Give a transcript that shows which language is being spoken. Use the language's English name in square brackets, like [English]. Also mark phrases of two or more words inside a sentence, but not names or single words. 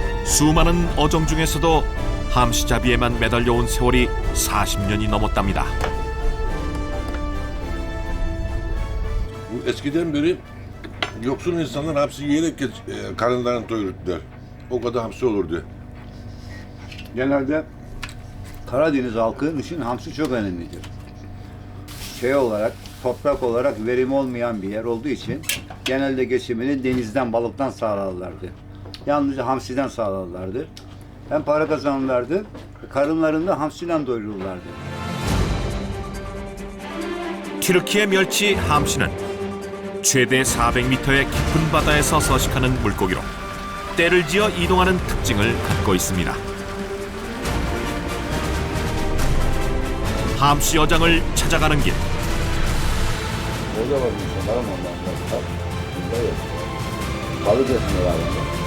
[Korean] 수많은 어종 중에서도 함시잡이에만 매달려온 세월이 40년이 넘었답니다. [Turkish] Eskiden beri yoksul insanlar hamsi yiyerek karınlarını doyururdular. O kadar hamsi olurdu. Genelde Karadeniz halkı için hamsi çok önemlidir. Şey olarak, toprak olarak verim olmayan bir yer olduğu için genelde geçimini denizden, balıktan sağlarlardı. Yalnızca hamsiden sağlarlardı. Hem para kazanırlardı, karınlarını da hamsiyle doyururlardı. [Korean] 튀르키예 멸치 함시는 최대 400m의 깊은 바다에서 서식하는 물고기로 때를 지어 이동하는 특징을 갖고 있습니다. 함시 어장을 찾아가는 길. [Turkish] Orada var bir şey var ama ondan sonra bunda yok. Balık etmiyorlar.